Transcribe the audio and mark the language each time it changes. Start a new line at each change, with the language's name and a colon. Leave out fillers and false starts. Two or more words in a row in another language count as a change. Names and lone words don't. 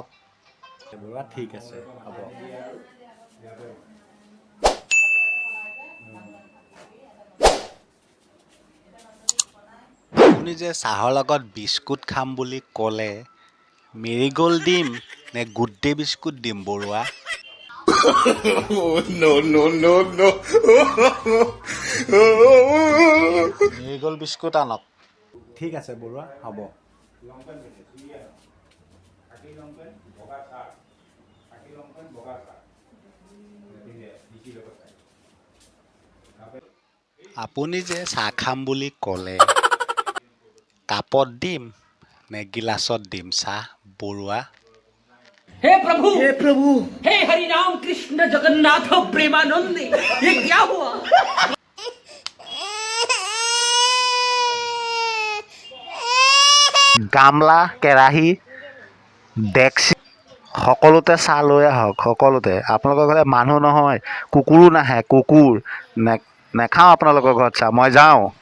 Assamese: বৰুৱা ঠিক আছে হ'ব। আপুনি যে চাহৰ লগত বিস্কুট খাম বুলি ক'লে, মেৰিগ'ল্ড দিম নে গুড ডে বিস্কুট দিম বৰুৱা?
English: Oh no no no no!
Assamese: মেৰিগ'ল্ড বিস্কুট আনক। ঠিক আছে বৰুৱা হ'ব। আপুনি যে চাহ খাম বুলি ক'লে, কাপত দিম নে গিলাচত দিম চাহ বৰুৱা?
Hindi: हे प्रभु हे हरि राम कृष्ण जगन्नाथ प्रेमानंद ये क्या हुआ?
Assamese: গামলা, কেৰাহী, ডেক্সি সকলোতে চাহ লৈ আহক, সকলোতে। আপোনালোকৰ ঘৰলে মানুহ নহয়, কুকুৰো নাহে, কুকুৰ নেখাওঁ আপোনালোকৰ ঘৰত চাহ, মই যাওঁ।